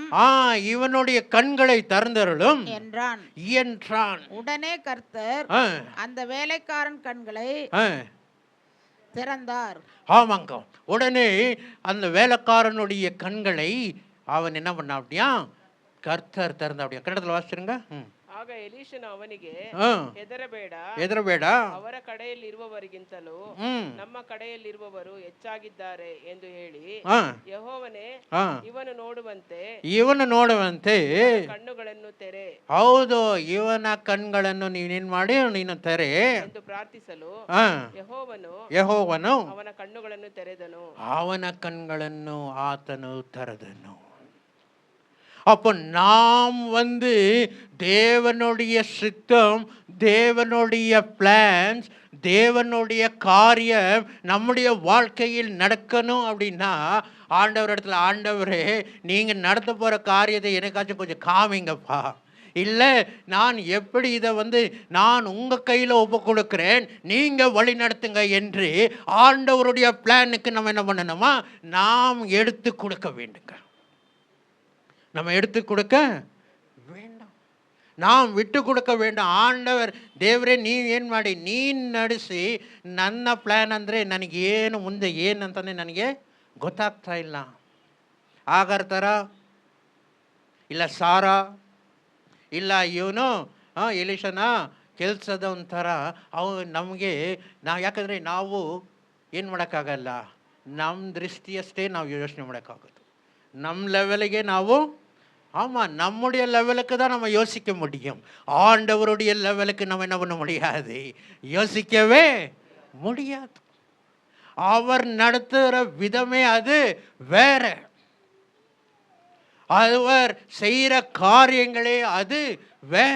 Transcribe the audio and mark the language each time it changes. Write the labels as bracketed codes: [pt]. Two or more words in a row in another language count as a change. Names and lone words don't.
[ta] இவனுடைய கண்களை திறந்தருளும் என்றான். உடனே கர்த்தர் அந்த வேலைக்காரன் கண்களை திறந்தார். ஆமாங்க, உடனே அந்த வேலைக்காரனுடைய கண்களை அவன் என்ன பண்ண, அப்படியா கர்த்தர் திறந்த. அப்படியா கன்னடத்தில் வாசிச்சிருங்க. [kn] ಆಗ ಎಲೀಷನು ಅವನಿಗೆ ಹೆದರಬೇಡ, ಅವರ ಕಡೆಯಲ್ಲಿರುವವರಿಗಿಂತಲೂ ನಮ್ಮ ಕಡೆಯಲ್ಲಿರುವವರು ಹೆಚ್ಚಾಗಿದ್ದಾರೆ ಎಂದು ಹೇಳಿ, ಯೆಹೋವನೇ ಇವನು ನೋಡುವಂತೆ ಕಣ್ಣುಗಳನ್ನು ತೆರೆ. ಹೌದು, ಇವನ ಕಣ್ಗಳನ್ನು ನೀನೇನ್ ಮಾಡಿ ನೀನು ತೆರೆ ಎಂದು ಪ್ರಾರ್ಥಿಸಲು ಯೆಹೋವನು ಅವನ ಕಣ್ಣುಗಳನ್ನು ತೆರೆದನು. ಅವನ ಕಣ್ಗಳನ್ನು ಆತನು ತೆರೆದನು. [ta] அப்போ நாம் தேவனுடைய சித்தம், தேவனுடைய பிளான்ஸ், தேவனுடைய காரியம் நம்முடைய வாழ்க்கையில் நடக்கணும் அப்படின்னா ஆண்டவர் இடத்துல, ஆண்டவரே நீங்கள் நடத்த போகிற காரியத்தை எனக்காச்சும் கொஞ்சம் காமிங்கப்பா, இல்லை நான் எப்படி இதை நான் உங்கள் கையில் ஒப்பு கொடுக்குறேன், நீங்கள் வழி நடத்துங்க என்று ஆண்டவருடைய பிளானுக்கு நம்ம என்ன பண்ணணுமா, நாம் எடுத்து கொடுக்க வேண்டுங்க. நம்ம எடுத்து கொடுக்க வேண்டாம், நாம் விட்டு கொடுக்க வேண்டாம். [kn] ಆಂಡವರ್ ದೇವರೇ ನೀವು ಏನು ಮಾಡಿ, ನೀನು ನಡೆಸಿ, ನನ್ನ ಪ್ಲ್ಯಾನ್ ಅಂದರೆ ನನಗೇನು ಮುಂದೆ ಏನಂತಂದರೆ ನನಗೆ ಗೊತ್ತಾಗ್ತಾ ಇಲ್ಲ. ಆಗರ ಥರ ಇಲ್ಲ ಸಾರಾ, ಇಲ್ಲ ಇವನು ಎಲಿಷನ ಕೆಲಸದ ಒಂಥರ ಅವು ನಮಗೆ ಯಾಕಂದರೆ ನಾವು ಏನು ಮಾಡೋಕ್ಕಾಗಲ್ಲ, ನಮ್ಮ ದೃಷ್ಟಿಯಷ್ಟೇ ನಾವು ಯೋಚನೆ ಮಾಡೋಕ್ಕಾಗೋದು. [ta] நம்ம லெவலுக்கே ஆமாம், நம்முடைய லெவலுக்கு தான் நம்ம யோசிக்க முடியும். ஆண்டவருடைய லெவலுக்கு நம்ம என்ன பண்ண முடியாது, யோசிக்கவே முடியாது. அவர் நடத்துகிற விதமே அது வேற, அவர் செய்கிற காரியங்களே அது வேற.